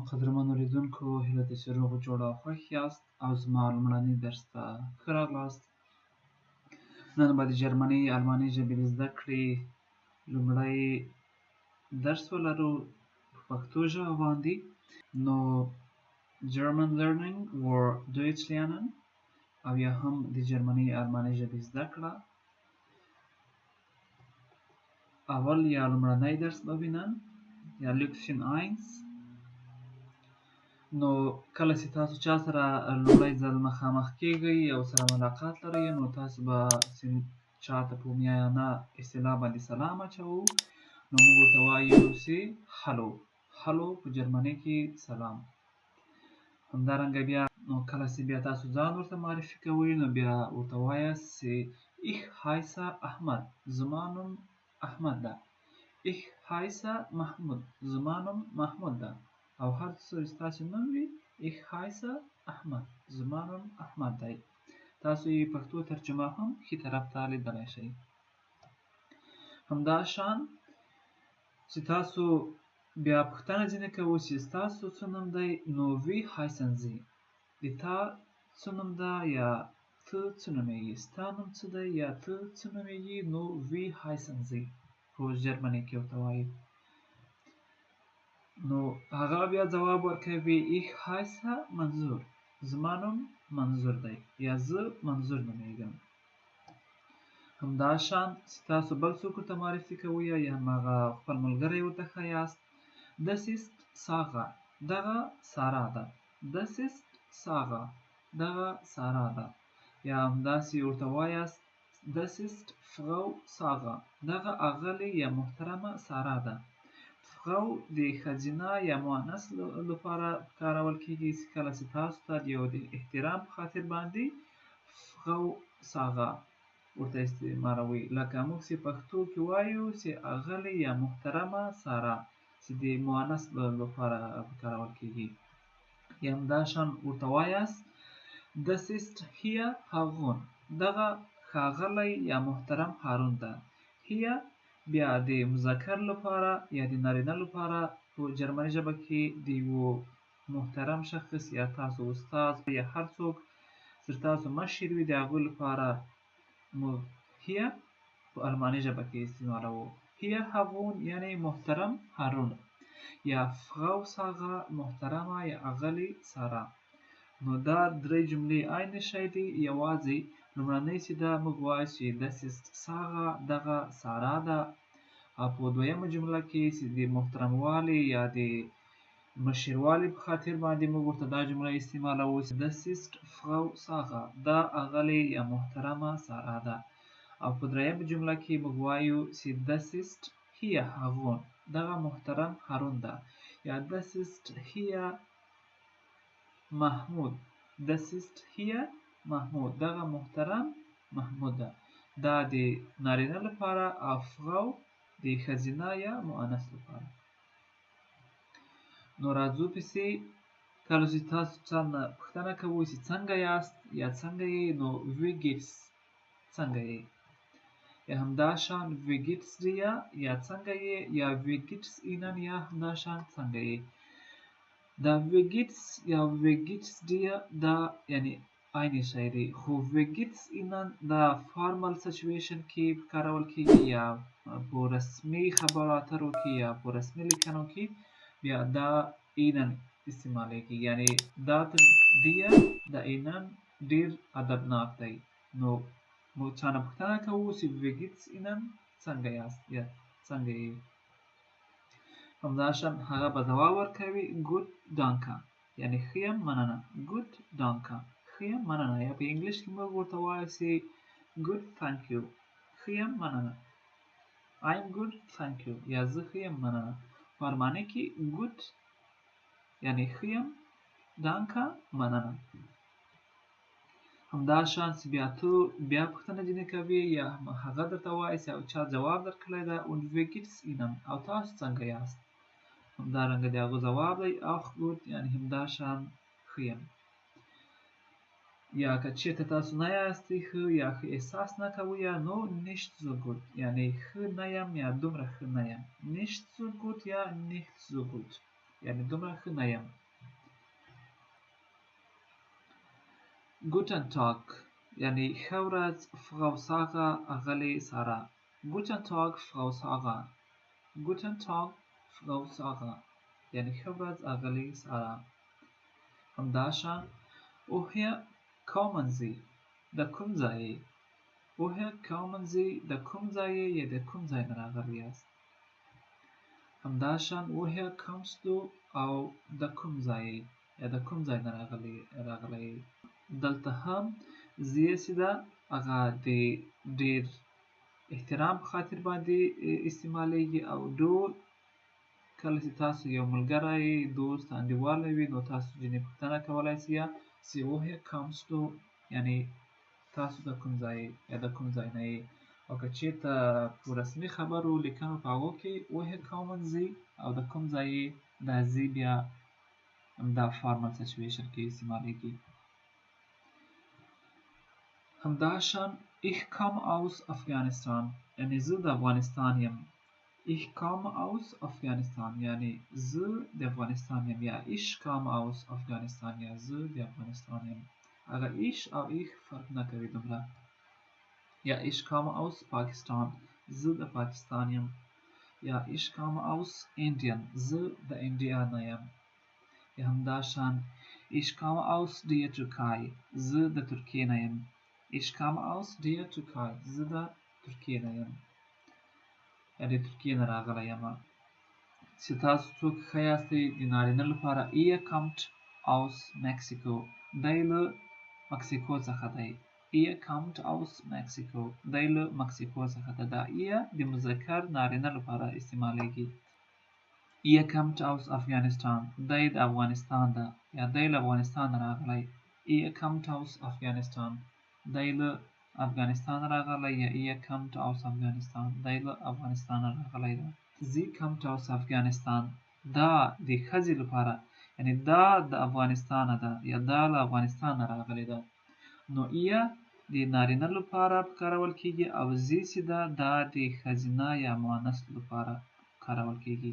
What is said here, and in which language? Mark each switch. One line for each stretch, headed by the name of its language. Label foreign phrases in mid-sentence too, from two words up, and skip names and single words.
Pashto: قدرمنو لیدونکو، هیله ده چې روغ جوړ او خوښ یاست او زما لومړني درس ته ښه راغلاست. نن به د جرمني الماني ژبې د زده کړې لومړی درس ولرو په پښتو ژبه باندې. نو
English: German learning or
German: Deutsch lernen
Pashto: او یا هم د جرمني الماني ژبې زده کړه. اول یا لومړنی درس ببینن یا Lektion 1. نو کله چې تاسو چا سره لومړی ځل مخامخ کیږئ او سره ملاقات لرئ، نو تاسو به چا ته په میانه اصطلاح باندې سلام اچوو، نو موږ ورته وایو چې هلو. هلو په جرمني کې سلام. همدارنګه بیا نو کله چې بیا تاسو ځان ورته معرفي کوئ، نو بیا ورته وایاست چې
German: ich heiße
Pashto: احمد، زما نوم احمد ده.
German: ich heiße
Pashto: محمود، زما نوم محمود ده. او هر څه چې ستاسو نوم وي،
German: ich heiße
Pashto: احمد، زما نوم احمد دی. تاسو یې پښتو ترجمه هم ښي طرف ته لیدلی شئ. همداشان چې تاسو بیا پوښتنه ځینې کوئ چې ستاسو څه نوم دی، نو
German: wie heißen Sie،
Pashto: د تا څه نوم ده یا ته څه نومیږي، ستا نوم څه دی یا ته څه نومیږي، نو
German: wie heißen Sie
Pashto: په جرمني کې ورته وایي. نو هغه بیا ځواب ورکوي
German: ich heiße
Pashto: منظور، زما نوم منظور دی یا زه منظور نومیږم. همداشان چې تاسو بل څوک ورته معرفي کوئ یا هم هغه خپل ملګری ورته ښایاست،
German: das ist Sarah،
Pashto: دغه سارا ده.
German: das ist Sarah،
Pashto: دغه سارا ده. یا همداسې ورته وایاست
German: das ist Frau Sarah،
Pashto: دغه اغلې یا محترمه سارا ده. Frau د ښځینه یا مؤنث لپاره کارول کیږي چې کله چې تاسو ته د یو د احترام په خاطر باندې Frau Sarah ورته استعمالوئ. لکه موږ چې پښتو کې وایو چې اغلې یا محترمه سارا، چې د مؤنث لپاره کارول کیږي. یا همداشان ورته وایاست
German: das ist hier Harun،
Pashto: دغه ښاغلی یا محترم هارون ده. hier بیا د مذکر لپاره یا د نارینه لپاره په جرمني ژبه کې د یو محترم شخص یا تاسو استاد یا هر څوک چې تاسو مشر وي، د هغوی لپاره موږ hier په الماني ژبه کې استعمالوو. hier Harun یعنی محترم هارون، یا Frau Sarah محترمه یا اغلې سارا. نو دا درې جملې عین شی دي. یوازې لومړنۍ چې ده موږ وایو چې
German: das ist Sarah،
Pashto: دغه سارا ده. او په دویمه جمله کې چې د محترموالي یا د مشروالي په خاطر باندې موږ ورته دا جمله استعمالوو چې
German: das ist Frau Sarah،
Pashto: دا اغلې یا محترمه سارا ده. او په دریمه جمله کې موږ وایو چې
German: das ist hier Harun،
Pashto: دغه محترم هارون ده. یا
German: das ist hier
Pashto: محمود،
German: das ist hier
Pashto: محمود، دغه محترم محمود ده. دا د نارینه لپاره او Frau د ښځینه یا مؤنث لپاره. نو راځو پسې کله چې تاسو څنګه پوښتنه کوئ چې څنګه یاست یا څنګه یې، نو
German: wie geht's،
Pashto: څنګه یې. یا همداشان
German: wie geht's dir
Pashto: یا څنګه یې، یا
German: wie geht's ihnen
Pashto: یا همداشان څنګه یې. دا
German: wie geht's
Pashto: یا
German: wie geht's dir
Pashto: دا یعنی عین شی دی، خو
German: wie geht's ihnen
Pashto: دا
English: formal situation
Pashto: کې کارول کیږي یا په رسمي خبرو اترو کې یا په رسمي لیکنو کې بیا دا ihnen استعمالیږي. یعنی دا تر dir د ihnen ډیر ادبناک دی. نو موږ چانه پوښتنه کوو چې
German: wie geht's ihnen،
Pashto: څنګه یاست یا څنګه یې. همداشان هغه به ځواب ورکوي
German: gut danke،
Pashto: یعنی ښه یم مننه.
German: gut danke
Pashto: ښه یم مننه. یا په انګلیش کې موږ ورته وایو چې
English: good thank you،
Pashto: ښه یم مننه.
English: I'm good thank you
Pashto: یا زه ښه یم مننه. په الماني کې gut یعنی ښه یم، danke مننه. همداشان چې بیا ته بیا پوښتنه ځینې کوي یا هغه درته وایي چې چا جواب درکړی ده
German: und wie geht's ihnen،
Pashto: او تاسو څنګه یاست. همدارنګه د هغو ځواب دی
German: auch gut
Pashto: یعنی همداشان ښه یم. یا که چېرته تاسو نه یاستئ ښه یا ښه احساس نه کوئ، نو
German: nicht so gut
Pashto: یعنی ښه نه یم یا دومره ښه نه یم.
German: nicht so gut
Pashto: یا
German: nicht so gut
Pashto: یعنی دومره ښه نه یم.
German: Guten Tag
Pashto: یعنی ښه ورځ Frau Sarah اغلې سارا.
German: Guten Tag Frau Sarah. Guten Tag Frau Sarah
Pashto: یعنی ښه ورځ اغلې سارا. همداشان
German: woher kommen Sie
Pashto: د کوم ځای یې.
German: woher kommen Sie
Pashto: د کوم ځای یې یا د کوم ځای نه راغلی یاست. همداشان
German: woher kommst du
Pashto: او د کوم ځای یې یا د کوم ځای نه راغلی. دلته هم زیه چې ده هغه د ډیر احترام په خاطر باندې استعمالیږي او ډول کله چې تاسو یو ملګری دوست انډیواله وي نو تاسو ځینې پوښتنه کولی سئ چې
German: woher kommst du
Pashto: یعنی تاسو د کوم ځای یا د کوم ځای نه یې. او که چېرته په رسمي خبرو لیکنو په هغو کې
German: woher kommen Sie
Pashto: او د کوم ځای یې دا زی بیا دا
English: formal situation
Pashto: کې استعمالیږي. همداشان
German: ich komme aus Afghanistan
Pashto: یعنی زه د افغانستان یم.
German: ich komme aus Afghanistan
Pashto: یعنی زه د افغانستان یم یا
German: ich komme aus Afghanistan
Pashto: یا زه د افغانستان یم. هغه ich او ich فرق نه کوي دومره. یا
German: ich komme aus Pakistan
Pashto: زه د پاکستان یم. یا
German: ich komme aus Indien
Pashto: زه د انډیا نه یم. یا همداشان
German: ich komme aus der Türkei
Pashto: زه د ترکیې نه یم.
German: ich komme aus der Türkei
Pashto: زه د ترکیې نه یم یا د ترکیې نه راغلی یم. چې تاسو څوک ښه یاستئ د نارینه لپاره
German: ihr kommt aus Mexico
Pashto: دی له مکسیکو څخه دی.
German: ihr kommt aus Mexico
Pashto: دی له مکسیکو څخه ده. دا ihr د مذکر نارینه لپاره استعمالیږي.
German: ihr kommt aus Afghanistan
Pashto: دی د افغانستان ده یا دی له افغانستان راغلی.
German: ihr kommt aus Afghanistan
Pashto: دی له افغانستان راغلی یا
German: ihr kommt aus Afghanistan
Pashto: دی له افغانستان راغلی ده.
German: sie kommt aus Afghanistan
Pashto: دا د ښځې لپاره یعنی دا د افغانستان ده یا دا له افغانستان راغلی ده. نو ihr د نارینه لپاره کارول کیږي او زی چې ده دا د ښځینه یا مؤنث لپاره کارول کیږي.